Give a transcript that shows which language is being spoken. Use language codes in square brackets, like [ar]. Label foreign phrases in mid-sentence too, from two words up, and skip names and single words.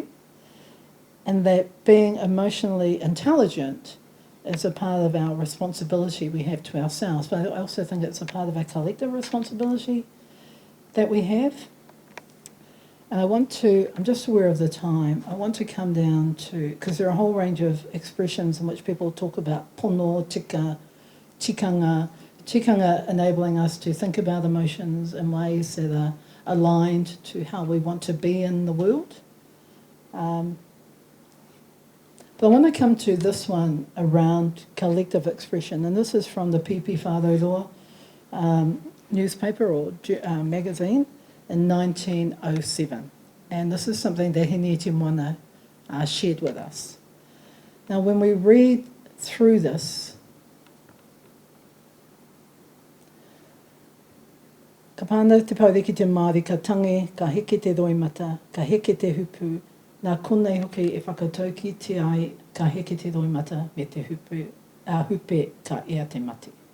[en] And that being emotionally intelligent is a part of our responsibility we have to ourselves, but I also think it's a part of our collective responsibility that we have. And I'm just aware of the time, I want to come down to, because there are a whole range of expressions in which people talk about [mi] pono, tika, tikanga, tikanga [en] enabling us to think about emotions in ways that are aligned to how we want to be in the world. But I want to come to this one around collective expression, and this is from the Whāroto newspaper or magazine in 1907. And this is something that Hene Moana shared with us. Now, when we read through this, [mi] ka pāna te pauri ki te Māori, ka tangi, ka heke te roimata, ka heke te hupu, nā konei hoki e whakatauki te ai, ka heke te roimata me te hupe ka ea te mati.